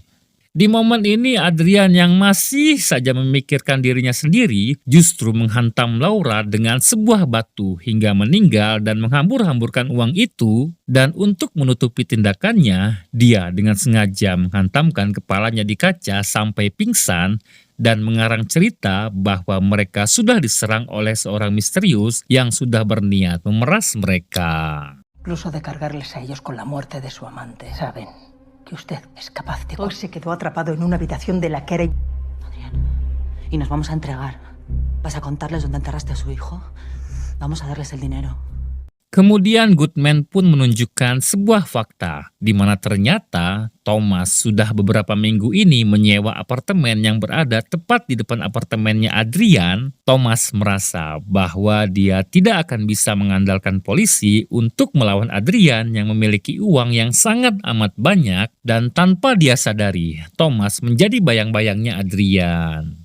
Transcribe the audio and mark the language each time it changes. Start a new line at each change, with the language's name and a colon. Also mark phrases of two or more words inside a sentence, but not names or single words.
Indonesian: Di momen ini Adrian yang masih saja memikirkan dirinya sendiri justru menghantam Laura dengan sebuah batu hingga meninggal dan menghambur-hamburkan uang itu. Dan untuk menutupi tindakannya, dia dengan sengaja menghantamkan kepalanya di kaca sampai pingsan dan mengarang cerita bahwa mereka sudah diserang oleh seorang misterius yang sudah berniat memeras mereka.
Spanish: Incluso de cargarles a ellos con la muerte de su amante, ¿saben? Que usted es capaz de... Hoy se quedó atrapado en una habitación de la que era... Adrián, y nos vamos a entregar. ¿Vas a contarles dónde enterraste a su hijo? Vamos a darles el dinero.
Indonesian: Kemudian Goodman pun menunjukkan sebuah fakta, di mana ternyata Thomas sudah beberapa minggu ini menyewa apartemen yang berada tepat di depan apartemennya Adrian. Thomas merasa bahwa dia tidak akan bisa mengandalkan polisi untuk melawan Adrian yang memiliki uang yang sangat amat banyak dan tanpa dia sadari, Thomas menjadi bayang-bayangnya Adrian.